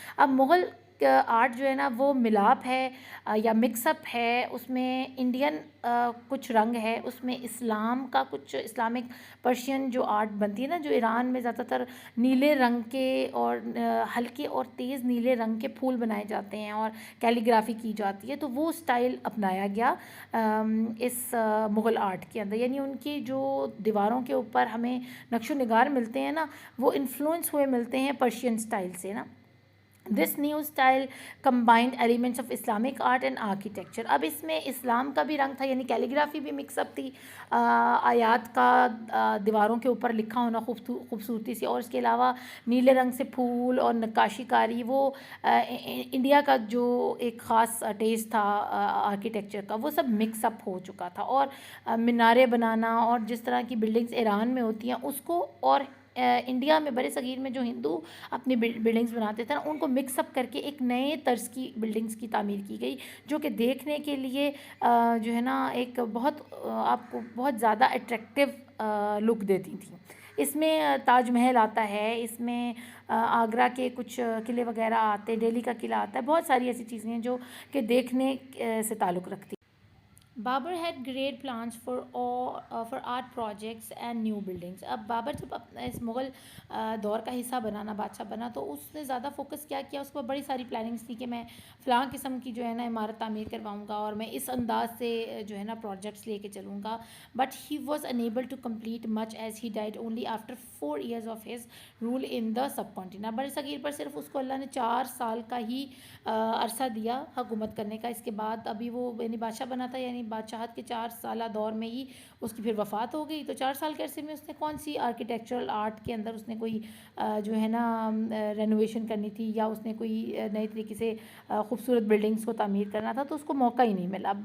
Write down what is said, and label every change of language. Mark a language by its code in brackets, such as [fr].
[ur] اب مغل آرٹ جو ہے نا وہ ملاپ ہے یا مکس اپ ہے, اس میں انڈین کچھ رنگ ہے, اس میں اسلام کا کچھ اسلامک پرشین جو آرٹ بنتی ہے نا, جو ایران میں زیادہ تر نیلے رنگ کے اور ہلکے اور تیز نیلے رنگ کے پھول بنائے جاتے ہیں اور کیلیگرافی کی جاتی ہے, تو وہ سٹائل اپنایا گیا اس مغل آرٹ کے اندر. یعنی ان کی جو دیواروں کے اوپر ہمیں نقش و نگار ملتے ہیں نا وہ انفلوئنس ہوئے ملتے ہیں پرشین سٹائل سے نا. [en] This new style combined elements of Islamic art and architecture. [ur] اب اس میں اسلام کا بھی رنگ تھا, یعنی کیلیگرافی بھی مکس اپ تھی, آیات کا دیواروں کے اوپر لکھا ہونا خوبصورتی سے, اور اس کے علاوہ نیلے رنگ سے پھول اور نقاشی کاری, وہ انڈیا کا جو ایک خاص ٹیسٹ تھا آرکیٹیکچر کا وہ سب مکس اپ ہو چکا تھا. اور میناریں بنانا اور جس طرح کی بلڈنگز ایران میں ہوتی ہیں اس کو, اور انڈیا میں برِ صغیر میں جو ہندو اپنی بلڈنگز بناتے تھے نا ان کو مکس اپ کر کے ایک نئے طرز کی بلڈنگز کی تعمیر کی گئی, جو کہ دیکھنے کے لیے جو ہے نا ایک بہت آپ کو بہت زیادہ اٹریکٹیو لک دیتی تھیں. اس میں تاج محل آتا ہے, اس میں آگرہ کے کچھ قلعے وغیرہ آتے ہیں, دہلی کا قلعہ آتا ہے, بہت ساری ایسی چیزیں ہیں جو کہ دیکھنے سے تعلق رکھتی. [en] Babur had great plans for art projects and new buildings. [ur] اب بابر جب اس مغل دور کا حصہ بنانا بادشاہ بنا تو اس نے زیادہ فوکس کیا اس کو بڑی ساری پلاننگس تھی کہ میں فلاں قسم کی جو ہے نا عمارت تعمیر کرواؤں گا اور میں اس انداز سے جو ہے نا پروجیکٹس لے کے چلوں گا. [en] But he was unable to complete much as he died only after 4 years of his rule in the subcontinent. [ur] بر صغیر پر صرف اس کو اللہ نے 4 سال کا ہی عرصہ دیا حکومت کرنے کا. اس کے بعد ابھی وہ یعنی بادشاہ بنا تھا, یعنی بادشاہت کے 4 سالہ دور میں ہی اس کی پھر وفات ہو گئی. تو 4 سال کے عرصے میں اس نے کون سی آرکیٹیکچرل آرٹ کے اندر اس نے کوئی جو ہے نا رینوویشن کرنی تھی یا اس نے کوئی نئے طریقے سے خوبصورت بلڈنگس کو تعمیر کرنا تھا, تو اس کو موقع ہی نہیں ملا.